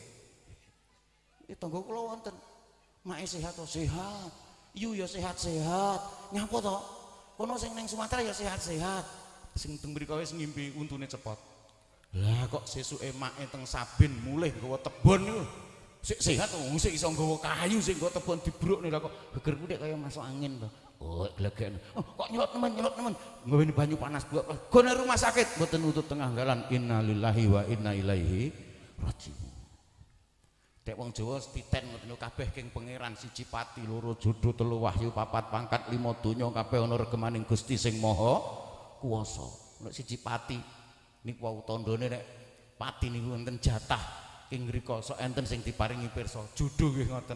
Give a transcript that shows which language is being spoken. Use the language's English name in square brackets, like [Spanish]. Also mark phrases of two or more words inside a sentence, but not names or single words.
[Javanese] tangga kula wonten mak sehat to sehat yu ya sehat-sehat nyapa to kono sing ning Sumatera ya sehat-sehat sing teng mriko wis ngimpi untune cepot lah kok sesuke make teng Sabin mulih nggawa tebon niku sehat wong sik iso nggawa kayu sing nggo tebon dibrukne lha kok geger kutik kaya [Indonesian] masuk angin [Javanese] to. Oh, glegeken. Kok nyelot nemen. Nggaweni banyu panas buat gone [Indonesian] rumah sakit [Javanese] mboten nutut tengah dalan. [Arabic] إنا لله وإنا إليه راجعون. [Javanese] Dek wong Jawa titen ngoten kabeh king pangeran siji pati loro jodho telu wahyu papat pangkat lima donya kabeh ana regemaning Gusti sing Maha Kuwasa. Nek siji pati niku wau tandane nek pati niku wonten jatah ing ngrika sok enten sing diparingi pirsa judho nggih ngoten